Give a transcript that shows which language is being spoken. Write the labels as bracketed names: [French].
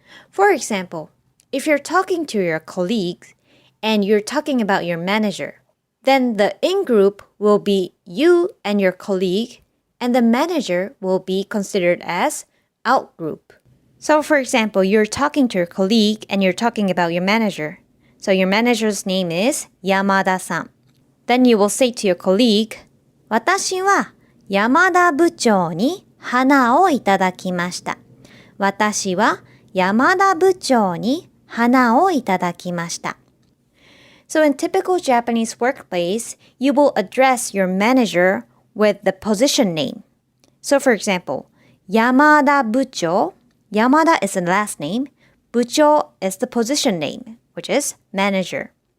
[English] For example, if you're talking to your colleagues and you're talking about your manager, then the in-group will be you and your colleague, and the manager will be considered as out-group. So for example, you're talking to your colleague and you're talking about your manager. So your manager's name is Yamada-san. Then you will say to your colleague, [Japanese] 私は山田部長に花をいただきました。私は山田部長に花をいただきました。 [English] So in typical Japanese workplace, you will address your manager with the position name. So for example, Yamada Bucho, Yamada is the last name, Bucho is the position name, which is manager.